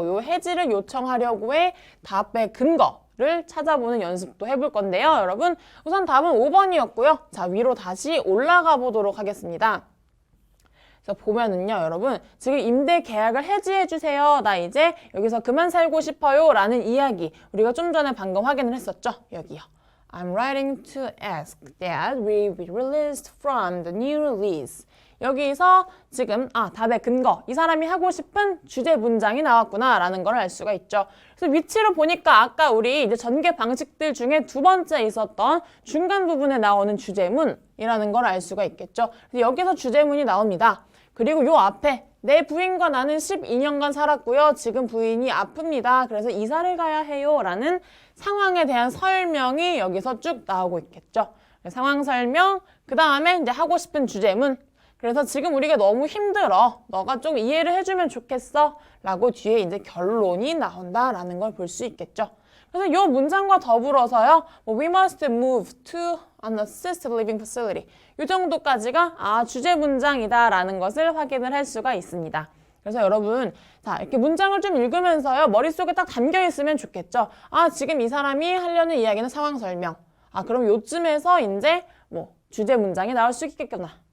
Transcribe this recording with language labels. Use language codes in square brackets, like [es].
[ko] 요 해지를 요청하려고의 답의 근거를 찾아보는 연습도 해볼 건데요. 여러분, 우선 답은 5번이었고요. 자, 위로 다시 올라가 보도록 하겠습니다. 그래서 보면은요, 여러분, 지금 임대 계약을 해지해 주세요. 나 이제 여기서 그만 살고 싶어요. 라는 이야기. 우리가 좀 전에 방금 확인을 했었죠. 여기요. [en] I'm writing to ask that we be released from the new lease. [ko] 여기서 지금 답의 근거, 이 사람이 하고 싶은 주제 문장이 나왔구나 라는 걸 알 수가 있죠. 그래서 위치로 보니까 아까 우리 이제 전개 방식들 중에 두 번째 있었던 중간 부분에 나오는 주제문이라는 걸 알 수가 있겠죠. 그래서 여기서 주제문이 나옵니다. 그리고 요 앞에 내 부인과 나는 12년간 살았고요. 지금 부인이 아픕니다. 그래서 이사를 가야 해요. 라는 상황에 대한 설명이 여기서 쭉 나오고 있겠죠. 상황 설명, 그 다음에 이제 하고 싶은 주제문. 그래서 지금 우리가 너무 힘들어. 너가 좀 이해를 해주면 좋겠어. 라고 뒤에 이제 결론이 나온다라는 걸 볼 수 있겠죠. 그래서 이 문장과 더불어서요. [en] We must move to an assisted living facility. [ko] 이 정도까지가 주제 문장이다라는 것을 확인을 할 수가 있습니다. 그래서 여러분, 자, 이렇게 문장을 좀 읽으면서요. 머릿속에 딱 담겨 있으면 좋겠죠. 지금 이 사람이 하려는 이야기는 상황 설명. 그럼 요쯤에서 이제 뭐 주제 문장이 나올 수 있겠구나.